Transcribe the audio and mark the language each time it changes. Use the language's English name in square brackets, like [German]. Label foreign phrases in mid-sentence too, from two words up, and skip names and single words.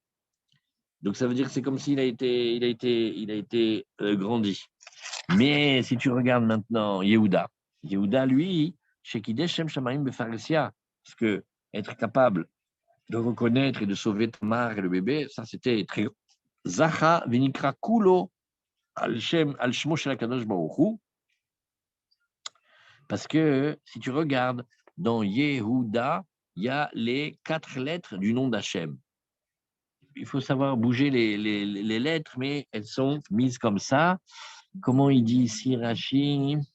[French] Donc, ça veut dire que c'est comme s'il a été grandi. Mais si tu regardes maintenant Yehuda, lui, chez [Hebrew] קידש שם שמים בפרהסיא, [French] parce que être capable de reconnaître et de sauver Tamar et le bébé, ça c'était très grand. [Hebrew] זכה ונקרא כולו על שמו של הקדוש ברוך הוא, [French] parce que si tu regardes dans Yehuda, il y a les 4 lettres du nom d'Hachem. Il faut savoir bouger les lettres, mais elles sont mises comme ça. Comment il dit ici Rashi?